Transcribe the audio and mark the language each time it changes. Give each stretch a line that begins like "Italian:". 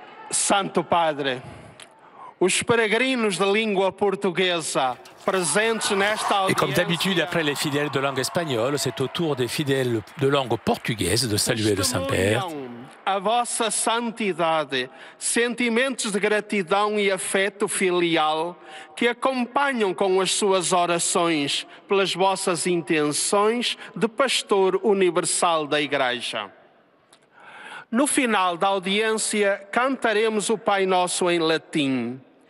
Portuguese: Santo Padre, os peregrinos de língua portuguesa presentes nesta audiência.
French: Et comme d'habitude, après les fidèles de langue espagnole, c'est au tour des fidèles de langue portugaise de saluer le Saint-Père.
Portuguese: A vossa santidade, sentimentos de gratidão e afeto filial que acompanham com as suas orações pelas vossas intenções de pastor universal da Igreja. No final da audiência, cantaremos o Pai Nosso em latim.